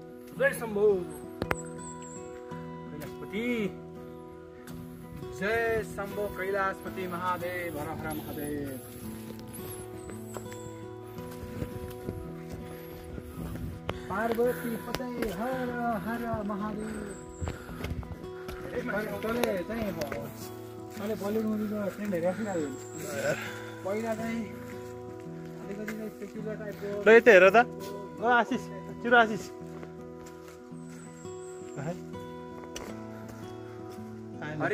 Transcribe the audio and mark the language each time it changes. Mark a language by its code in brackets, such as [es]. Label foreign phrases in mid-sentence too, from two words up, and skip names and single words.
[hi] जय शम्भो कैलाशपति, जय शम्भो कैलाशपति महादेव, हर हर महादेव। पार्वती पते हर हर महादेव। [ne] तले चाहिँ अहिले बलिउड मुभीको ट्रेन्डहरू आइरहेको पहिला चाहिँ अलिकति चाहिँ सेक्युलर टाइपको। ल यता हेर त, ओ आशिष, चिरो आशिष अरे